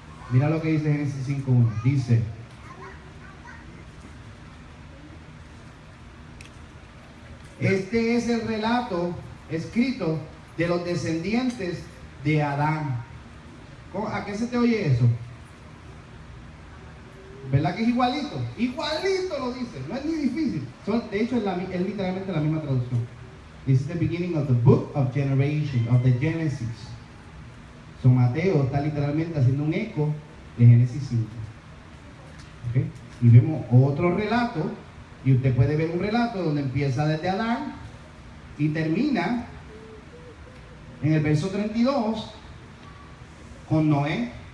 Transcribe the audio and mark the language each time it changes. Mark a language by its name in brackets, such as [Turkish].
[Spanish] Mira lo que dice Génesis 5:1. Dice: este es el relato escrito de los descendientes de Adán. ¿A qué se te oye eso? ¿Verdad que es igualito? Igualito lo dice, no es ni difícil. De hecho, es literalmente la misma traducción. [English] This is the beginning of the book of generation, of the Genesis. [Spanish] So Mateo está literalmente haciendo un eco de Génesis 5. ¿Okay? Y vemos otro relato, y usted puede ver un relato donde empieza desde Adán y termina en el verso 32 con Noé.